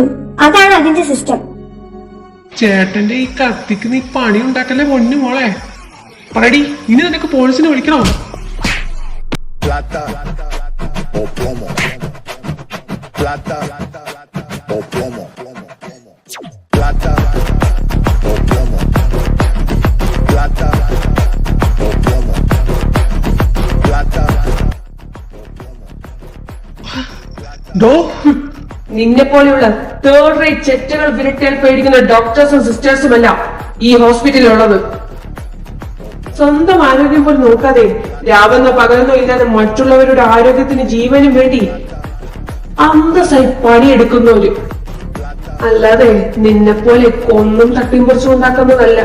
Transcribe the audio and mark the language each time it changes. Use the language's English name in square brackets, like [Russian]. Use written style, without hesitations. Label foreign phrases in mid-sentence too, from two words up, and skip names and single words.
[Malayalam] അതാണ് അതിന്റെ സിസ്റ്റം. ചേട്ടന്റെ ഈ കത്തിക്ക് നീ പണി ഉണ്ടാക്കല്ലേ പൊന്നു മോളെ. പറയടി, ഇനി നിനക്ക് പോലീസിനെ വിളിക്കണോ? [Spanish] Plata o plomo. Plata o plomo. Plata o plomo. Plata o plomo. Plata. [Malayalam] ഡോ, നിന്നെ പോലെയുള്ള [English] third rate [Malayalam] ചെറ്റുകൾ വിരട്ടിയാൽ പേടിക്കുന്ന ഡോക്ടേഴ്സും സിസ്റ്റേഴ്സുമല്ല ഈ ഹോസ്പിറ്റലിലുള്ളത്. സ്വന്തം ആരോഗ്യം പോലും നോക്കാതെ രാവെന്നോ പകലെന്നോ ഇല്ലാതെ മറ്റുള്ളവരുടെ ആരോഗ്യത്തിന് ജീവനും വേണ്ടി അന്തസ്സായി പണിയെടുക്കുന്നവര്, അല്ലാതെ നിന്നെ പോലെ കൊന്നും തട്ടിയും പറിച്ചും ഉണ്ടാക്കുന്നതല്ല.